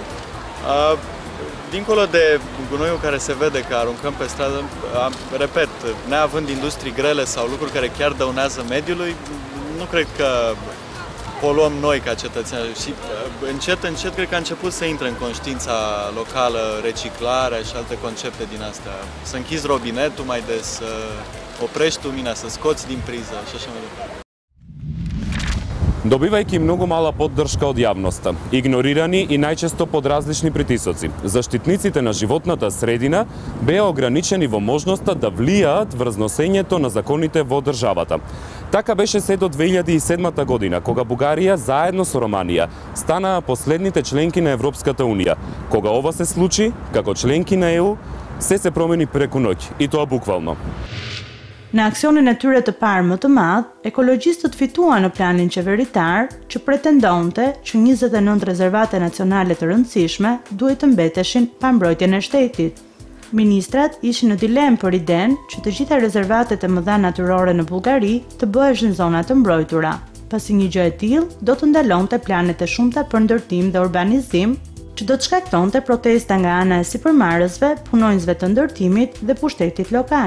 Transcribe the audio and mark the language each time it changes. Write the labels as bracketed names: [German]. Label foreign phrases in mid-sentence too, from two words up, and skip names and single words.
[Romanian] Dincolo de gunoiul care se vede că aruncăm pe stradă, repet, neavând industrii grele sau lucruri care chiar dăunează mediului, nu cred că poluăm noi ca cetățeni și încet cred că a început să intre în conștiința locală reciclarea și alte concepte din astea. Să închizi robinetul mai des, să oprești lumina, să scoți din priză și așa mai departe. [Macedonian] Добивајќи многу мала поддршка од јавноста, игнорирани и најчесто под различни притисоци, заштитниците на животната средина беа ограничени во можноста да влијаат врз носењето на законите во државата. Така беше се до 2007 година, кога Бугарија заедно со Романија станаа последните членки на Европската Унија. Кога ова се случи, како членки на ЕУ, се промени преку ноќ, и тоа буквално. [Albanian] Në aksionin e tyre të parë më të madh, ekologjistët fituan në planin qeveritar që pretendonte që 29 rezervate nacionale të rëndësishme duhet të mbeteshin pa mbrojtjen e shtetit. Ministrat ishin në dilemë për idenë që të gjitha rezervatet e mëdha natyrore në Bullgari të bëheshin zona të mbrojtura, pasi një gjë e tillë do të ndalonte planet e shumta për ndërtim dhe urbanizim, që do të shkaktonte protesta nga ana e sipërmarrësve, punonjësve të ndërtimit dhe pushtetit lokal.